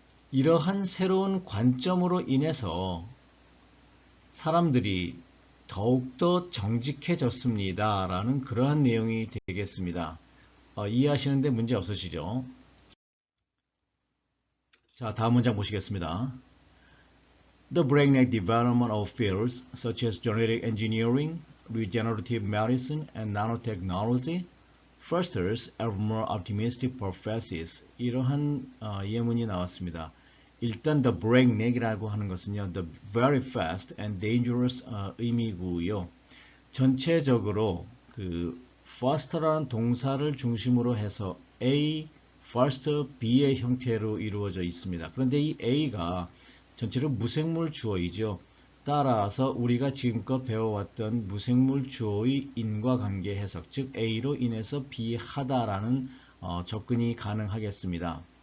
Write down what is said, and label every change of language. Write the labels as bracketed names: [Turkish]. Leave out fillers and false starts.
[Korean] 이러한 새로운 관점으로 인해서 사람들이 더욱더 정직해졌습니다 라는 그러한 내용이 되겠습니다. 이해하시는데 문제 없으시죠? 자, 다음 문장 보시겠습니다. [English] The breakneck development of fields such as genetic engineering, regenerative medicine, and nanotechnology fosters ever more optimistic prophecies. [Korean] 이러한 예문이 나왔습니다. 일단 [English] the breakneck [Korean] 이라고 하는 것은요, [English] the very fast and dangerous [Korean] 의미고요. 전체적으로 그 foster라는 동사를 중심으로 해서 A, foster, B의 형태로 이루어져 있습니다. 그런데 이 A가 전체로 무생물 주어이죠. 따라서 우리가 지금껏 배워왔던 무생물 주어의 인과관계 해석, 즉 A로 인해서 B 하다라는 접근이 가능하겠습니다.